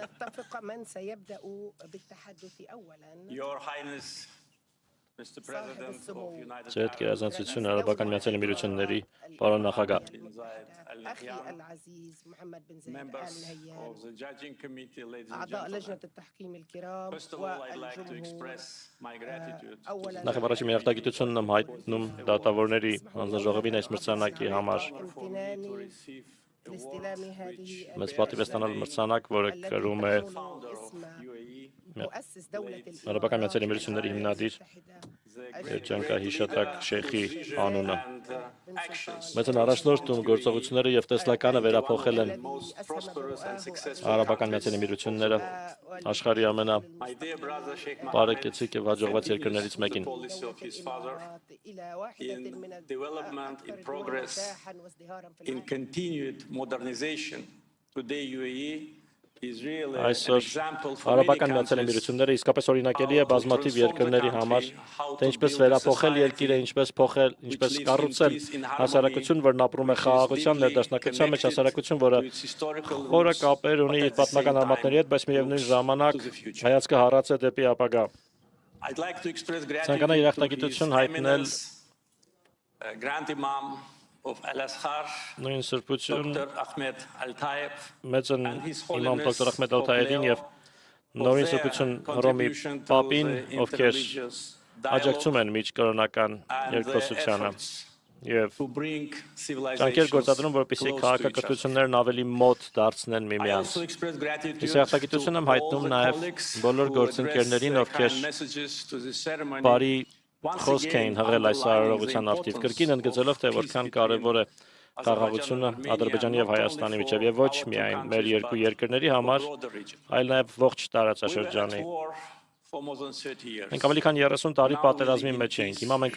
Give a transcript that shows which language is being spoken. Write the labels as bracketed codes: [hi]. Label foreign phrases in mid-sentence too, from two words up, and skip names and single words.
[en] Your Highness, Mr. President of United [hy] Ձեր [en] Arab [hy] գերազանցությունը Արաբական Միացյալ Էմիրությունների պարոն նախագահ, [en] bin Zayed Al Nahyan, members of the judging committee, ladies and [ar] أعضاء [en] gentlemen. [ar] لجنة التحكيم الكرام [en] First of all, I'd like to express my gratitude to [ar] أولا [hy] նախ եւ առաջին միախտագիտությունն եմ հայտնում դատավորների հանձնաժողովին այս մրցանակի համար։ [en] for me to receive the [ar] لاستلام [en] award [ar] هذه [hy] Մեծ պատիվ է ստանալ մրցանակ, որը կրում է [en] founder of UAE, [ar] مؤسس دولة [hy] Արաբական Միացյալ Էմիրությունների հիմնադիր Ջանկահիշատակ Շեխի անունը։ [en] and actions [hy] Մեծն առաջնորդում գործողությունները եւ տեսլականը վերափոխել են [en] most prosperous and successful [hy] Արաբական [en] countries. [hy] Միացյալ Էմիրությունները աշխարհի [en] My dear brother Sheikh Mohammed [hy] ամենաբարեկեցիկ եւ հաջողված երկրներից [en] the [hy] mեկին։ [en] policy of his father [ar] إلى واحدة [en] in [ar] من [en] development, in [ar] الأكثر [en] progress, [ar] نجاحاً وازدهاراً في [en] in [ar] العالم. [en] continued modernization. Today UAE is really an [hy] Այսօր [en] example for many [hy] Արաբական Միացյալ [en] countries [hy] Էմիրությունները իսկապես օրինակելի է բազմաթիվ երկրների համար, թե ինչպես վերափոխել երկիրը, ինչպես կառուցել հասարակություն, որն ապրում է խաղաղության, ներդաշնակության մեջ, հասարակություն, որը [en] to its historical [hy] խորը [en] roots, [hy] կապեր ունի [en] but [hy] իր [en] at the same [hy] պատմական արմատների հետ, բայց միևնույն ժամանակ [en] to the future. [hy] հայացքը հառած է դեպի ապագա։ [en] I'd like to express [hy] Ցանկանա [en] gratitude to His [hy] երախտագիտություն հայտնել [en] Eminence, Grand Imam of Al-Azhar, [hy] նույն սրբություն [en] Dr. Ahmed Al-Tayeb, [hy] մեծն [en] and His [hy] իմամ [en] Holiness [hy] դոկտոր Ախմեդ [en] Pope [hy] Ալ-Թայեբին [en] Leo [hy] եւ [en] for [hy] նորին [en] their [hy] սրբություն Հռոմի [en] contribution to [hy] Պապին, [en] the [hy] ովքեր [en] interreligious [hy] աջակցում [en] dialogue [hy] են միջկրոնական [en] and the [hy] երկխոսությանը [en] efforts [hy] եւ [en] to bring [hy] ջանքեր [en] civilizations [hy] գործադրում, որպեսզի [en] close to each other. [hy] քաղաքակրթություններն ավելի մոտ դարձնեն [en] I [hy] միմյանց։ [en] also express gratitude [hy] Ես [en] to [hy] երախտագիտություն եմ [en] all [hy] հայտնում [en] the [hy] նաև [en] colleagues [hy] բոլոր [en] who [hy] գործընկերներին, [en] addressed their [hy] ովքեր [en] kind messages to the ceremony. [hy] բարի [en] Once [hy] խոսք [en] again, [hy] էին հղել այս [en] underlining [hy] արարողության [en] the [hy] արդիվ, [en] importance [hy] կրկին ընդգծելով, թե [en] of [hy] որքան [en] peace [hy] կարևոր է [en] between [hy] խաղաղությունը Ադրբեջանի եւ Հայաստանի միջեւ եւ ոչ միայն մեր երկու երկրների համար, այլ նաեւ ողջ տարածաշրջանի։ Մենք ավելի քան 30 տարի պատերազմի մեջ էինք։ Հիմա մենք